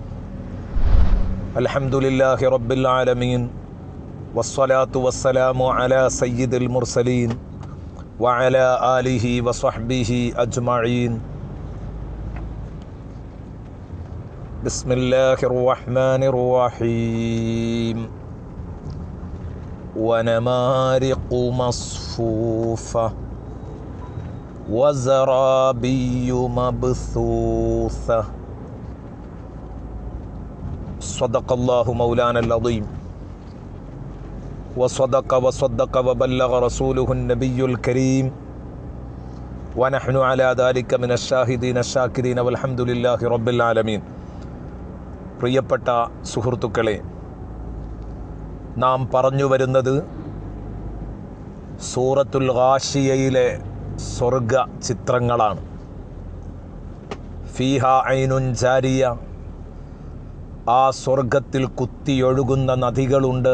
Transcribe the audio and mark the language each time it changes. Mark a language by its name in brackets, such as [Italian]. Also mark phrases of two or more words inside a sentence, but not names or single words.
[Arabic] الحمد لله رب العالمين والصلاة والسلام على سيد المرسلين وعلى آله وصحبه أجمعين. بسم الله الرحمن الرحيم. ونمارق مصفوفة وزرابي مبثوثة. صدق الله مولانا العظيم وصدق وبلغ رسوله النبي الكريم ونحن على ذلك من الشاهدين الشاكرين والحمد لله رب العالمين. [Malayalam] പ്രിയപ്പെട്ട സുഹൃത്തുക്കളെ, നാം പറഞ്ഞു വരുന്നത് സൂറത്തുൽ ഗാശിയയിലെ സ്വർഗ ചിത്രങ്ങളാണ്. [Arabic] فيها عين جارية, [Malayalam] ആ സ്വർഗത്തിൽ കുത്തിയൊഴുകുന്ന നദികളുണ്ട്.